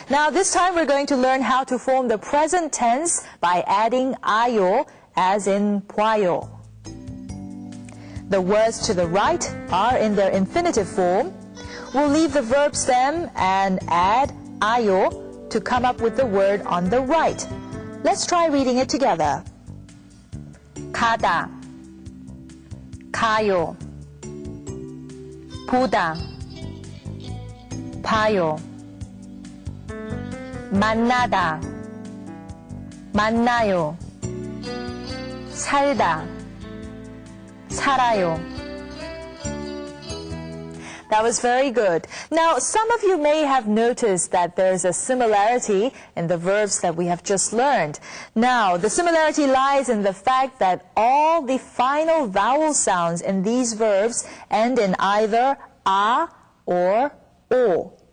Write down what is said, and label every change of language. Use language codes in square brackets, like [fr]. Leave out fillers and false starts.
[en] Now, this time we're going to learn how to form the present tense by adding ayo, as in 봐요. The words to the right are in their infinitive form. We'll leave the verb stem and add ayo to come up with the word on the right. Let's try reading it together. [ko] 가다, 가요, 보다, 봐요, 만나다, 만나요, 살다, 살아요. [en] That was very good. Now, some of you may have noticed that there's a similarity in the verbs that we have just learned. Now, the similarity lies in the fact that all the final vowel sounds in these verbs end in either a or o.